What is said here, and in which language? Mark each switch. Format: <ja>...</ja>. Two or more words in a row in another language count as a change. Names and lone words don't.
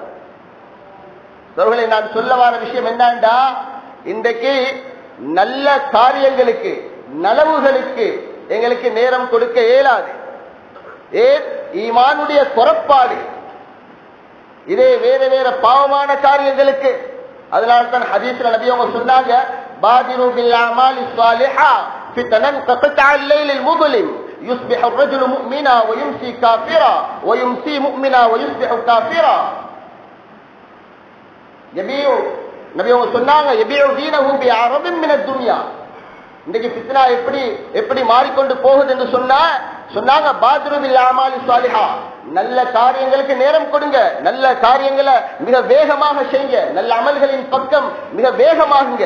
<ta>அவர்களை நான் சொல்ல வர விஷயம் என்னண்டா, இன்றைக்கு நல்ல காரியங்களுக்கு நலவுகளுக்கு எங்களுக்கு நேரம் கொடுக்க இயலாது. ஏன்? ஈமானுடைய குறைபாடு. இதே வேற வேற பாவமான காரியங்களுக்கு. அதனால தான் ஹதீஸ்ல நபி அவங்க சொன்னாங்க,</ta> <ar>بادروا بالأعمال الصالحة فتنا كقطع الليل المظلم يصبح الرجل مؤمنا ويمسي كافرا ويمسي مؤمنا ويصبح كافرا. யபீஉ,</ar> <ta>நபி அவங்க சொன்னாங்க,</ta> <ar>يبيع دينه بعرض من الدنيا.</ar> <ta>இன்னைக்கு ஃபித்னா எப்படி எப்படி மாறிக்கொண்டு போகுது என்று சொன்னாங்க,</ta> <ar>بادروا بالأعمال الصالحة,</ar> <ta>நல்ல காரியங்களுக்கு நேரம் கொடுங்க, நல்ல காரியங்களை மிக வேகமாக செய்யுங்க, நல்ல அமல்களின் பக்கம் மிக வேகமாகுங்க.</ta>